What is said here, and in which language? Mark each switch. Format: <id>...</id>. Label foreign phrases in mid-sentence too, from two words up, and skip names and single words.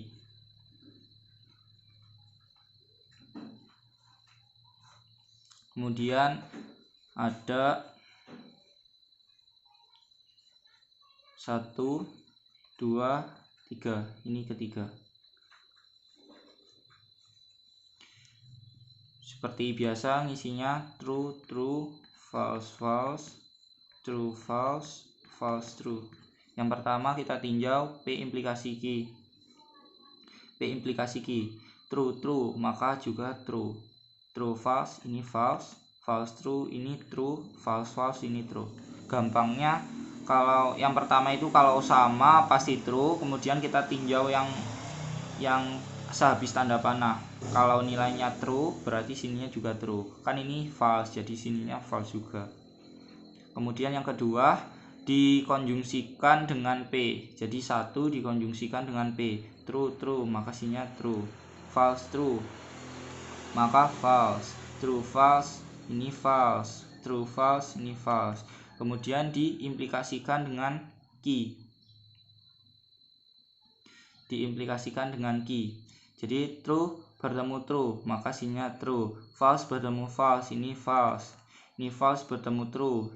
<id>Kemudian ada 1, 2, 3. Ini ketiga. Seperti biasa ngisinya</id> <en>true, true, false, false, true, false, false, true.</en> <id>Yang pertama kita tinjau P implikasi Q. P implikasi Q.</id> <en>True, true,</en> <id>maka juga</id> <en>true. True, false, ini false. False, true, ini true. False, false,</en> <id>ini true. Gampangnya kalau yang pertama itu kalau sama pasti true, kemudian kita tinjau yang sehabis tanda panah. Kalau nilainya true berarti sininya juga true. Kan ini false, jadi sininya false juga. Kemudian yang kedua dikonjungsikan dengan P. Jadi 1 dikonjungsikan dengan P.</id> <en>True, true,</en> <id>maka sininya true.</id> <en>False, true, maka false. True, false, ini false. True, false,</en> <id>ini false. Kemudian diimplikasikan dengan Q. Diimplikasikan dengan Q. Jadi true bertemu true, maka sininya true.</id> <en>False bertemu false, ini false.</en> <id>Ini false bertemu true.</id>